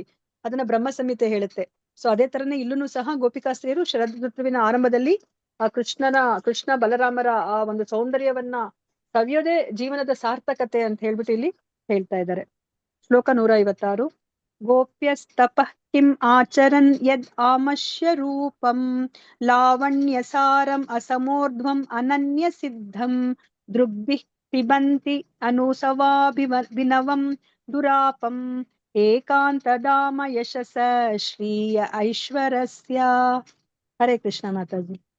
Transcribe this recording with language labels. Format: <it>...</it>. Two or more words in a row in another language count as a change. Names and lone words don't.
<kn>ಅದನ್ನ ಬ್ರಹ್ಮ ಸಂಹಿತೆ ಹೇಳುತ್ತೆ. ಸೊ ಅದೇ ತರನೇ ಇಲ್ಲೂ ಸಹ ಗೋಪಿಕಾಸ್ತ್ರೀಯರು ಶರದೃತುವಿನ ಆರಂಭದಲ್ಲಿ ಆ ಕೃಷ್ಣ ಬಲರಾಮರ ಆ ಒಂದು ಸೌಂದರ್ಯವನ್ನ ಸವಿಯೋದೇ ಜೀವನದ ಸಾರ್ಥಕತೆ ಅಂತ ಹೇಳ್ಬಿಟ್ಟು ಇಲ್ಲಿ ಹೇಳ್ತಾ ಇದ್ದಾರೆ.</kn> <sa>श्लोक 156. गोप्यस्तपः किं आचरन् यद् आमश्य रूपं लावण्य सारं असमोर्ध्वं अनन्य सिद्धं दृग्भिः पिबंति अनुसवाभिनवं दुरापं एकांतधाम यशस श्रीय ऐश्वरस्य.</sa> <kn>ಹರೇ ಕೃಷ್ಣ ಮಾತಾಜಿ.</kn>